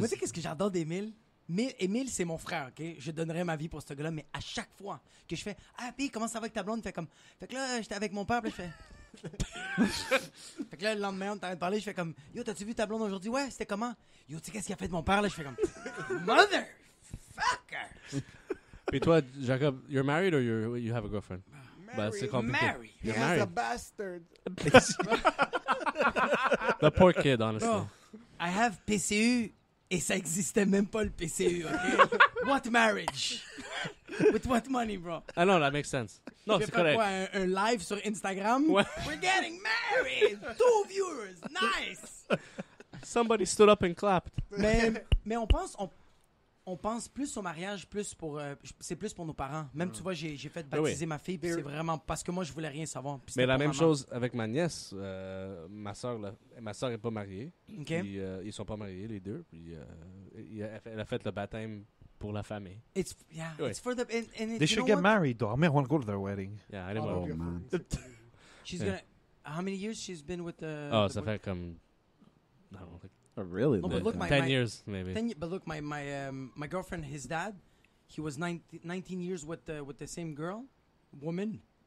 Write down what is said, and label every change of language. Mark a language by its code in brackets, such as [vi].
[fr] Moi, tu sais qu'est-ce que j'adore d'Emile? Emile, c'est mon frère, OK? Je donnerais ma vie pour ce gars-là, mais à chaque fois que je fais « Ah, puis comment ça va avec ta blonde? » Fait que là, j'étais avec mon père, puis je fais... Fait que là, le lendemain, on t'arrête de parler, je fais comme « Yo, t'as-tu vu ta blonde aujourd'hui? Ouais, c'était comment? Yo, tu sais qu'est-ce qu'il a fait de mon père? » Là, je fais comme « Motherfucker! » Puis toi, [en] Jacob, you're married or you have a girlfriend? [fr] C'est compliqué. [en] Married. You're He's married. a bastard. The poor kid, honestly. Bro, I have PCU [fr] et ça existait même pas le PCU, OK? [en] What marriage? With what money, bro? I know, that makes sense. No, [fr] c'est correct. Quoi, un live sur Instagram? Ouais. [en] We're getting married! 2 viewers! Nice! Somebody stood up and clapped. [fr] Mais on pense plus au mariage, c'est plus pour nos parents. Même, tu vois, j'ai fait baptiser ma fille, puis c'est vraiment parce que moi, je voulais rien savoir. Mais la même chose avec ma nièce. Ma soeur n'est pas mariée. [en] Okay. [fr] Puis, ils sont pas mariés, les deux. Puis, elle a fait le baptême pour la famille. [en] It's for the... And They should get married, though. I mean, I want to go to their wedding. Yeah, I didn't want to. man. She's gonna... How many years she's been with the... [fr] ça fait comme... [en] I don't know, like really? No, but look, 10 years, maybe. But look, my girlfriend, his dad, he was 19 years with the same woman.